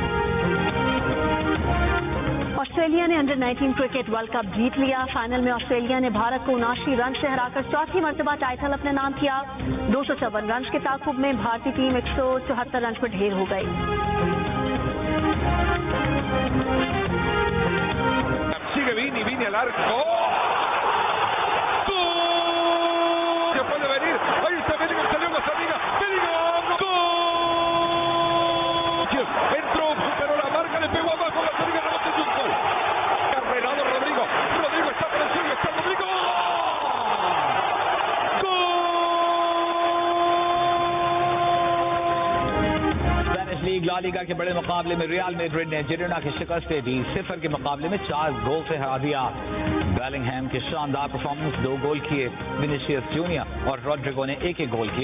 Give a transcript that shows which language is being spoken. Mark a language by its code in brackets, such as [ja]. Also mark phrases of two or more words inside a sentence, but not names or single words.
[ur] آسٹریلیا نے انڈر 19 کرکٹ ورلڈ کپ جیت لیا. فائنل میں آسٹریلیا نے بھارت کو 79 رن سے ہرا کر چوتھی مرتبہ ٹائٹل اپنے نام کیا. 254 رن کے تعاقب میں بھارتی ٹیم 174 رن پر ڈھیر ہو گئی. [es] Sigue Vini al arco. ¡Gol! Se puede venir. Ahí está Bellingham, salió Gazzaniga. Bellingham. ¡Gol! Entró, superó la marca, le pegó abajo. Gazzaniga remate de un gol. Carrerado Rodrigo. Rodrigo está por el suyo. Está Rodrigo. [ur] لیگ لا لیگا کے بڑے مقابلے میں ریال میڈرڈ نے جیرونا کی شکست دے دی. 0 کے مقابلے میں 4 گول سے ہرا دیا۔ بیلنگھم کی شاندار پرفارمنس، 2 گول کیے وینیسیئس جونیئر اور روڈریگو نے 1 گول کیا.